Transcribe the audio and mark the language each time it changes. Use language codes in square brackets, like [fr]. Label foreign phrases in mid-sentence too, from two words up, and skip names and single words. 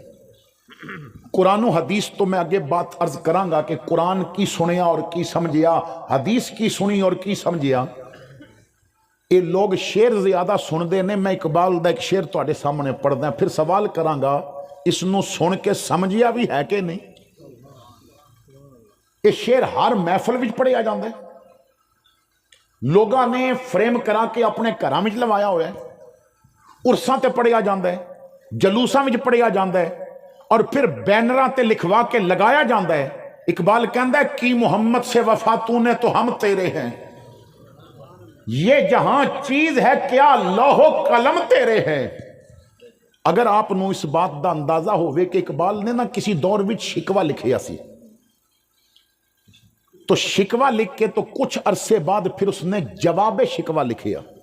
[pa] قرآن و حدیث [ur] تو میں آگے بات عرض کروں گا [pa] کہ قرآن کی سنیا اور کی سمجھیا، حدیث کی سنی اور کی سمجھیا. یہ لوگ شعر زیادہ سن دے نے. میں اقبال دا ایک شعر تواڈے سامنے پڑھ دیں پھر سوال کراں گا اس نو سن کے سمجھیا بھی ہے کہ نہیں. یہ شعر ہر محفل وچ پڑھیا جاندا ہے، لوگاں نے فریم کرا کے اپنے گھراں وچ لوایا ہوا ہے، عرساں تے پڑھیا جاندا ہے، جلوساں وچ پڑھیا جاندا ہے اور پھر بینراں تے لکھوا کے لگایا جاندا ہے. اقبال کہندا ہے [ur] کی محمد سے وفا تو نے تو ہم تیرے ہیں، یہ جہاں چیز ہے کیا لوح و قلم تیرے ہیں. [pa] اگر آپ نو اس بات دا اندازہ ہوئے کہ اقبال نے نہ کسی دور وچ شکوہ لکھیا سی، تو شکوہ لکھ کے تو کچھ عرصے بعد پھر اس نے جواب شکوہ لکھیا.